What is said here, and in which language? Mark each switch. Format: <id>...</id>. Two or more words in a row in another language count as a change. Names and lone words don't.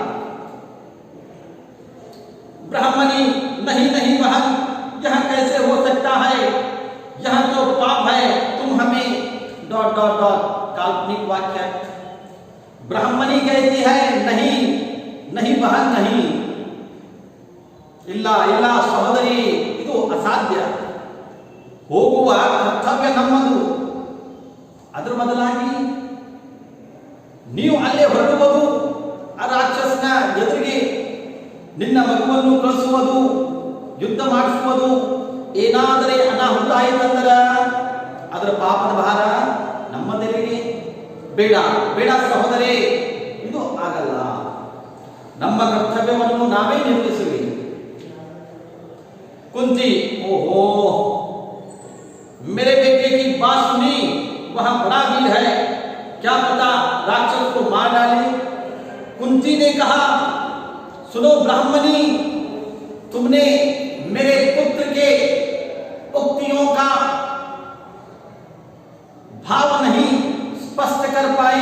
<hi>ब्राह्मणी, नहीं नहीं बहन, यह कैसे हो सकता है, यह तो पाप है, तुम हमें ... काल्पनिक वाक्य। ब्राह्मणी कहती है, नहीं नहीं बहन, नहीं,</hi> <kn>ಇಲ್ಲ ಇಲ್ಲ ಸಹೋದರಿ, ಇದು ಅಸಾಧ್ಯ, ಹೋಗುವ ಕರ್ತವ್ಯ ನಮ್ಮದು. ಅದರ ಬದಲಾಗಿ ನೀವು ಅಲ್ಲೇ ಹೊರಡುವುದು, ಆ ರಾಕ್ಷಸನ ಎದುರಿಗೆ ನಿನ್ನ ಮಗುವನ್ನು ಕಳಿಸುವುದು, ಯುದ್ಧ ಮಾಡಿಸುವುದು, ಏನಾದರೆ ಅನಾಹುತ ಆಯಿತಂದರೆ ಅದರ ಪಾಪದ ಭಾರ ನಮ್ಮ ತೆರೆಗೆ. ಬೇಡ ಬೇಡ ಸಹೋದರಿ, ಇದು ಆಗಲ್ಲ. ನಮ್ಮ ಕರ್ತವ್ಯವನ್ನು ನಾವೇ ನಿರ್ವಹಿಸುವೆ.</kn> <hi>कुंती, ओहो, मेरे बेटे की बात सुनी, वह बड़ा वीर है, क्या पता राक्षस को मार डाले। कुंती ने कहा, सुनो ब्राह्मणी, तुमने मेरे पुत्र के उक्तियों का भाव नहीं स्पष्ट कर पाई।</hi>